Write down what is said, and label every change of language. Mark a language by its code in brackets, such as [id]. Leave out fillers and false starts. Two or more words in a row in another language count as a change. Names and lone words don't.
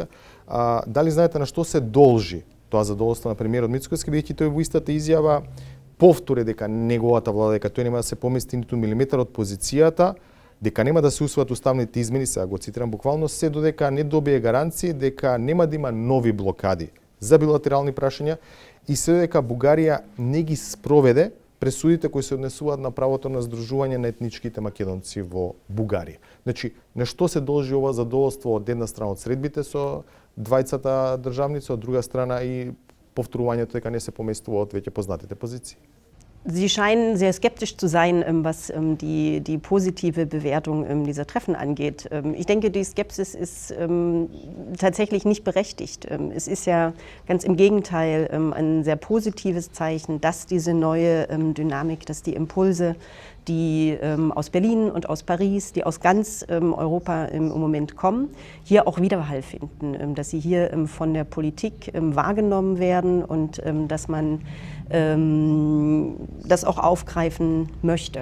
[mk] Дали знаете на што се должи тоа задоволство на премиерот Мицкоски, бидејќи тој во истата изјава повтори дека неговата влада, дека тој нема да се помести ниту милиметар од позицијата, дека нема да се усвојат уставните измени, сега го цитирам буквално, се додека не добие гаранции дека нема да има нови блокади за билатерални прашања и се додека Бугарија не ги спроведе пресудите кои се однесуваат на правото на здружување на етничките македонци во Бугарија. Значи, на што се должи ова задоволство од една страна од средбите со двајцата државници, од друга страна и повторувањето дека не се поместуваат веќе познатите позиции? [de] Sie scheinen sehr skeptisch zu sein, was die positive Bewertung dieser Treffen angeht. Ich denke, die Skepsis ist tatsächlich nicht berechtigt. Es ist ja ganz im Gegenteil ein sehr positives Zeichen, dass diese neue Dynamik, dass die Impulse, die aus Berlin und aus Paris, die aus ganz Europa im Moment kommen, hier auch Widerhall finden, dass sie hier von der Politik wahrgenommen werden und dass man das auch aufgreifen möchte.